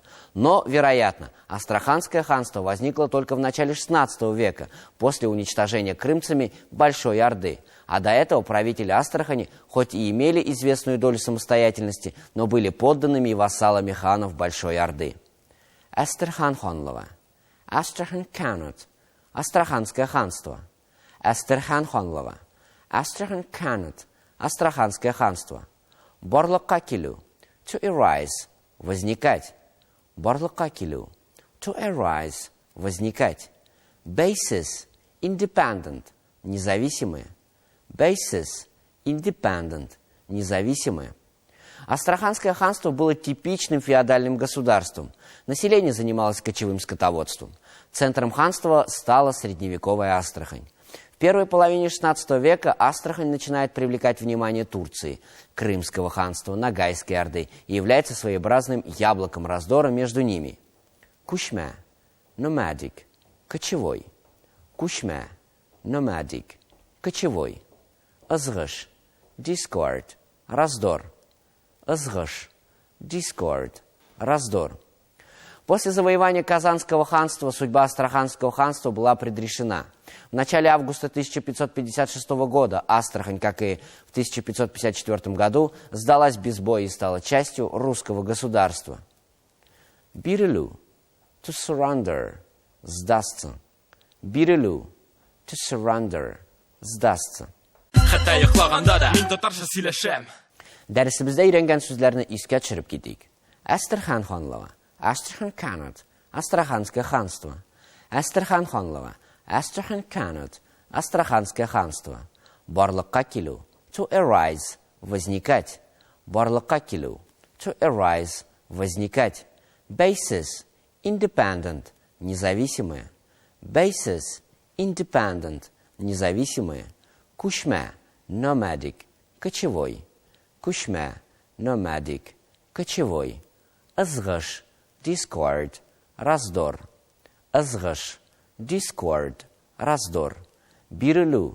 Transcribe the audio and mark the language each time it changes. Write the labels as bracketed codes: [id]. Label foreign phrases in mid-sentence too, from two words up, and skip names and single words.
[ru] Но, вероятно, Астраханское ханство возникло только в начале XVI века, после уничтожения крымцами Большой Орды. А до этого правители Астрахани, хоть и имели известную долю самостоятельности, но были подданными и вассалами ханов Большой Орды. [tt] Астрахань ханлыгы. [en] Astrakhan Khanate. [ru] Астраханское ханство. [tt] Астрахань ханлыгы. [en] Astrakhan Khanate. [ru] Астраханское ханство. [tt] Барлыкка килү. [en] To arise. [ru] Возникать. [tt] Барлыкка килү. [en] To arise. Возникать. Basis. Independent. Независимые. Basis. Independent. [ru] Независимые. Астраханское ханство было типичным феодальным государством. Население занималось кочевым скотоводством. Центром ханства стала средневековая Астрахань. В первой половине XVI века Астрахань начинает привлекать внимание Турции, Крымского ханства, Ногайской Орды и является своеобразным яблоком раздора между ними. [tt] Кушма, nomadic, кочевой. Кушма, nomadic, кочевой. Ызгыш, [en] discord, раздор. [tt] Ызгыш, discord, раздор. [ru] После завоевания Казанского ханства судьба Астраханского ханства была предрешена. В начале августа 1556 года Астрахань, как и в 1554 году, сдалась без боя и стала частью русского государства. [tt] Бирелу, [en] to surrender, [ru] сдастся. [tt] Бирелу, [en] to surrender, [ru] сдастся. [tt] Хәтта йоклаганда да мин татарча сөйләшәм. Дәресебездә өйрәнгән сүзләрне искә төшереп китик. Астрахань ханлыгы. [en] Astrakhan Khanate. [ru] Астраханское ханство. [tt] Астрахань ханлыгы. [en] Astrakhan Khanate. [ru] Астраханское ханство. [tt] Барлыкка килү. [en] To arise. [ru] Возникать. [tt] Барлыкка килү. [en] To arise. Возникать. Basis. Independent. Независимые. Basis. Independent. [ru] Независимые. Кушма. [en] Nomadic. Кочевой. Кушма. Nomadic. Кочевой. Ызгыш. Discord. Раздор. Ызгыш. Discord. Раздор. Бирелу.